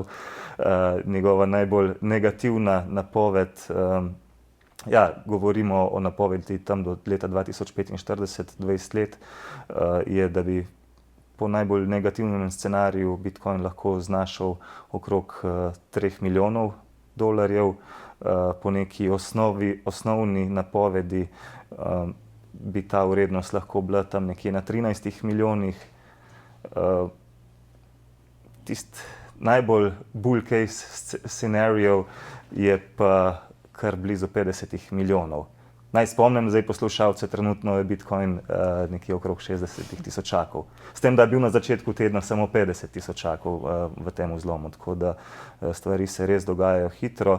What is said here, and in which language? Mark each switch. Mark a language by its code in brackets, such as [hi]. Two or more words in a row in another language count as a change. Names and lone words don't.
[sl] Njegova najbolj negativna napoved, govorimo o napovedi tam do leta 2045, 20 let, je, da bi po najbolj negativnem scenariju bitcoin lahko znašal okrog 3 milijonov dolarjev. Po neki osnovni napovedi bi ta vrednost lahko bila tam nekje na 13 milijonih. Tisti najbolj [en] bull case scenario [sl] je pa kar blizu 50 milijonov. Naj spomnim zdaj poslušalce, trenutno je bitcoin nekje okrog 60 tisočakov. S tem, da je bil na začetku tedna samo 50 tisočakov v tem zlomu, tako da stvari se res dogajajo hitro.